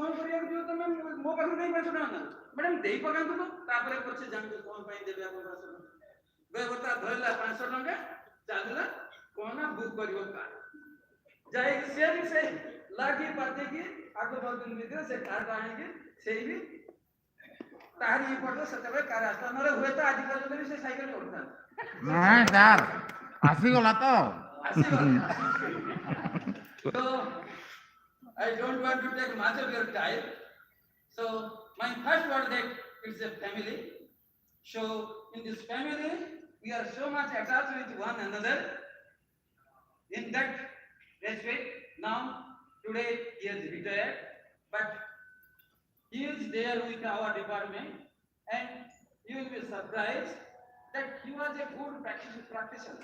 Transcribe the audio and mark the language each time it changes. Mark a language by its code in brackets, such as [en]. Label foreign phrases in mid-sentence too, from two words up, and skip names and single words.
[or] କରିବାକୁ ଯିବ ତମେ ମୋ ପାଖରୁ ନେଇ 500 ଟଙ୍କା ନା ମ୍ୟାଡାମ ଦେଇ ପକାନ୍ତୁ ତ ତାପରେ ପଛେ ଜାଣିଛୁ କଣ ପାଇଁ ଦେବେ ଆପଣ 500 ଟଙ୍କା ବେବତା ଧରିଲା 500 ଟଙ୍କା ଚାଲିଲା କଣ ନା ବୁକ୍ କରିବ କାର ଯାଇକି ସେ ଲାଗି ପାତିକି ଆଗ ଦିନ ଭିତରେ ସେ କାର ଆଣିକି ସେଇ ବି ତାହାରି ପଟେ ସେତେବେଳେ କାର ଆସିଲା ନହେଲେ ହୁଏତ ଆଜି ପର୍ଯ୍ୟନ୍ତ ବି ସେ ସାଇକେଲ ଚଢୁଥାନ୍ତି ନାଇଁ ସାର୍ ଆସିଗଲା ତ [en] So I don't want to take much of your time. So my first word that it's a family. So in this family, we are so much attached with one another. In that respect, now today he is retired, but he is there with our department, and you will be surprised that he was a good practitioner.